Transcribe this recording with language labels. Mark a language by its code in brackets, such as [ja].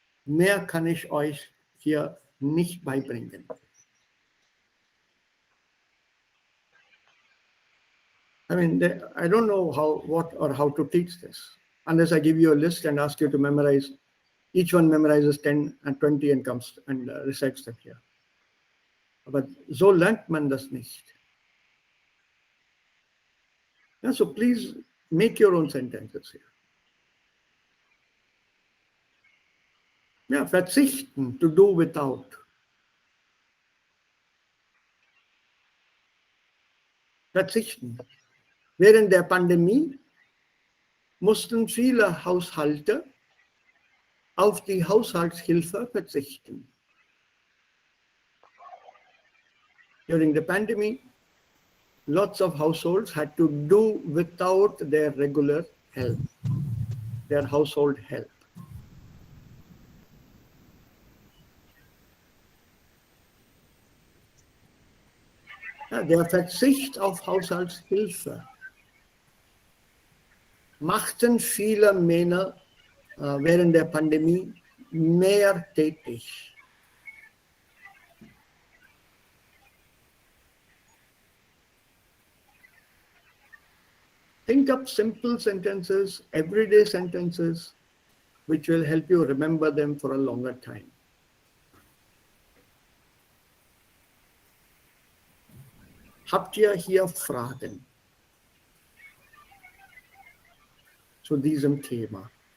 [de] Mehr kann ich euch hier nicht beibringen. [en] I mean, I don't know how to teach this, unless I give you a list and ask you to memorize. Each one memorizes 10 and 20 and comes and recites them here. [de] But so lernt man das nicht. [en] Yeah, so please make your own sentences here. Yeah, verzichten, to do without. [de] Verzichten. Während der Pandemie mussten viele Haushalte auf die Haushaltshilfe verzichten. [en] During the pandemic, lots of households had to do without their regular help, their household help. [de] Ja, der Verzicht auf Haushaltshilfe machten viele Männer während der Pandemie mehr tätig. [en] Think up simple sentences, everyday sentences, which will help you remember them for a longer time. [de] Habt ihr hier Fragen zu diesem Thema?